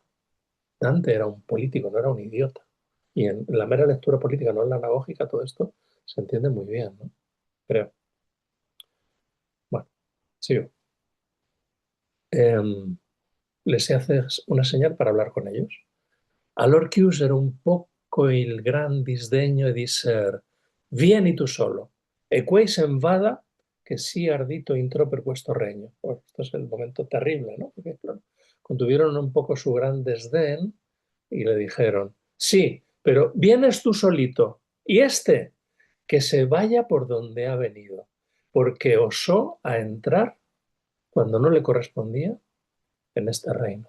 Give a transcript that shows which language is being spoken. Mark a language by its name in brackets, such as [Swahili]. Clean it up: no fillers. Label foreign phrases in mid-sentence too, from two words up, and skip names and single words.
[Spanish] Dante era un político, no era un idiota. Y en la mera lectura política, no en la anagógica, todo esto se entiende muy bien, ¿no? Creo. Bueno, sigo. Eh, les haces una señal para hablar con ellos. [Italian] Allor chiusero un poco il gran disdegno e disser vieni tu solo, e quei se'n vada che sì ardito entró per questo regno. [Spanish] Bueno, esto es el momento terrible, ¿no? Porque, claro, contuvieron un poco su gran desdén y le dijeron, sí, pero vienes tú solito, y este, que se vaya por donde ha venido, porque osó a entrar cuando no le correspondía en este reino.